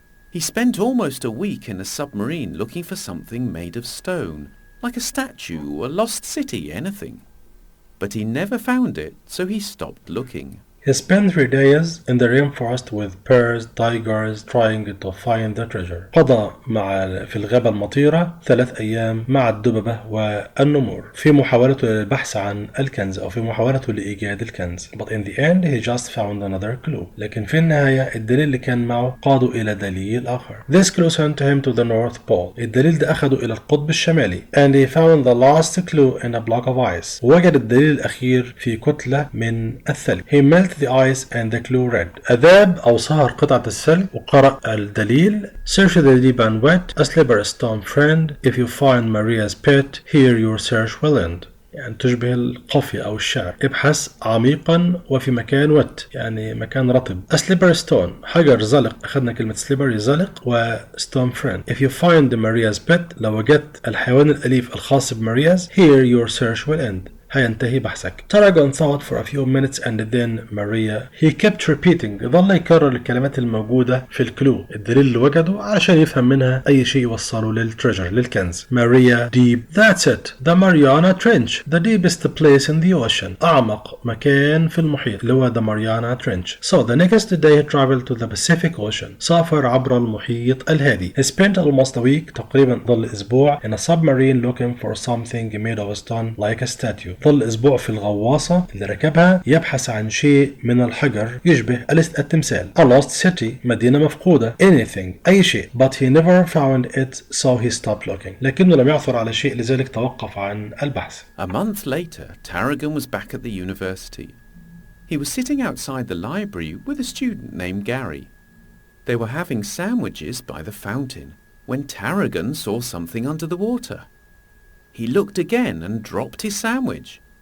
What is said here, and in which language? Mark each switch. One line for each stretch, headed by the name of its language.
English: He spent almost a week in a submarine looking for something made of stone, like a statue, a lost city, anything. But he never found it, so he stopped looking. He spent 3 days in the rainforest with bears, tigers, trying to find the treasure.
Arabic: قضى في الغابة المطيرة 3 أيام مع الدببة والنمور في محاولته للبحث عن الكنز أو في محاولته لإيجاد الكنز.
English: But in the end he just found another clue.
Arabic: لكن في النهاية الدليل اللي كان معه قاده إلى دليل آخر.
English: This clue sent him to the North Pole.
Arabic: الدليل ده أخده إلى القطب الشمالي.
English: And he found the last clue in a block of ice.
Arabic: ووجد الدليل الأخير في كتلة من الثلج.
English: He melted the ice and the clue read.
Arabic: أذاب أو صهر قطعة الثلج وقرأ الدليل.
English: Search the deep and wet, a slippery stone friend. If you find Maria's pet, here your search will end.
Arabic: يعني تشبه القافية أو الشعر. ابحث عميقا وفي مكان وت يعني مكان رطب.
English: A slippery stone
Arabic: حجر زلق. أخذنا كلمة slippery زلق و stone friend.
English: If you find Maria's pet
Arabic: لو وجدت الحيوان الأليف الخاص بماريا's
English: here your search will end.
Arabic: هينتهي بحثك.
English: Tarragon thought for a few minutes and then Maria he kept repeating.
Arabic: ظل يكرر الكلمات الموجودة في الكلو الدليل اللي وجده علشان يفهم منها أي شيء يوصله للتريجر للكنز.
English: Maria deep. That's it. The Mariana Trench. The deepest place in the ocean.
Arabic: أعمق مكان في المحيط اللي هو the Mariana Trench.
English: So the next day he traveled to the Pacific Ocean.
Arabic: سافر عبر المحيط الهادي.
English: He spent almost a week
Arabic: تقريبا ظل أسبوع
English: in a submarine looking for something made of stone like a statue.
Arabic: ظل أسبوع في الغواصة اللي ركبها يبحث عن شيء من الحجر يشبه التمثال.
English: A lost city
Arabic: مدينة مفقودة.
English: Anything
Arabic: أي شيء.
English: But he never found it so he stopped looking.
Arabic: لكنه لم يعثر على شيء لذلك توقف عن البحث.
English: A month later, Tarragon was back at the university. He was sitting outside the library with a student named Gary. They were having sandwiches by the fountain when Tarragon saw something under the water. He looked again and dropped his sandwich.